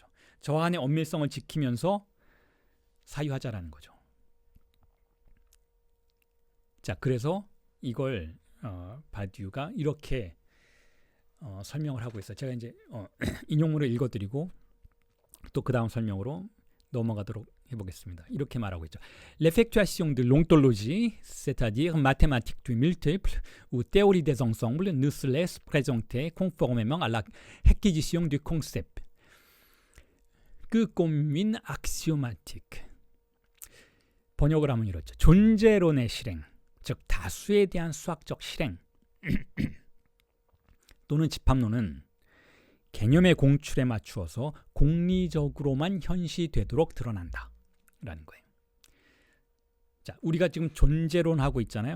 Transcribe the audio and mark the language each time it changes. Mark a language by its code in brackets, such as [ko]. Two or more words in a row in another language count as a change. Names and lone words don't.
[ko] 저 안의 엄밀성을 지키면서 사유하자라는 거죠. 자, 그래서 이걸 바디우가 이렇게 설명을 하고 있어요. 제가 이제 인용문을 읽어드리고 또 그 다음 설명으로 넘어가도록 해보겠습니다. 이렇게 말하고 있죠. [fr] L'effectuation de l'ontologie, c'est-à-dire mathématique du multiple ou théorie des ensembles, ne se laisse présenter conformément à la réquisition du concept que comme une axiomatique. [ko] 번역을 하면 이렇죠. 존재론의 실행, 즉 다수에 대한 수학적 실행 또는 집합론은 개념의 공출에 맞추어서 공리적으로만 현시되도록 드러난다 라는 거예요. 자, 우리가 지금 존재론 하고 있잖아요.